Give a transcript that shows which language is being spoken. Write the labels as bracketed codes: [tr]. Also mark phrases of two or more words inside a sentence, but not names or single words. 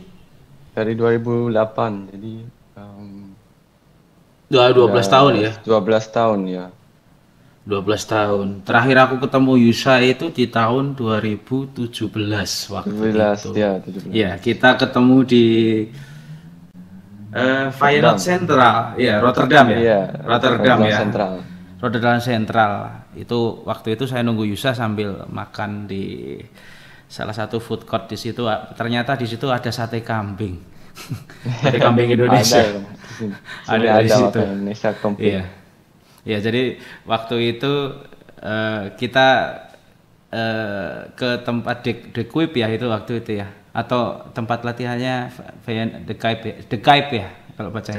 [id] Dari 2008, jadi um, Udah 12 tahun udah ya. 12 tahun ya. 12 tahun. Terakhir aku ketemu Yusa itu di tahun 2017 waktu 17 itu. ya, 17. Ya, kita ketemu di Feyenoord Rotterdam. Central. Ya, Rotterdam ya. Iya, Rotterdam Rotterdam ya. Central. Rotterdam Central. Itu waktu itu saya nunggu Yusa sambil makan di salah satu [en] food court [id] di situ. Ternyata di situ ada sate kambing. Sate kambing Ada Indonesia. ya, di sini. Sini Ada di ada situ. makanan Indonesia komplit. Iya. Ya, jadi waktu itu kita ke tempat De Kuip ya itu waktu itu ya, atau tempat latihannya De Kuip ya kalau bacanya.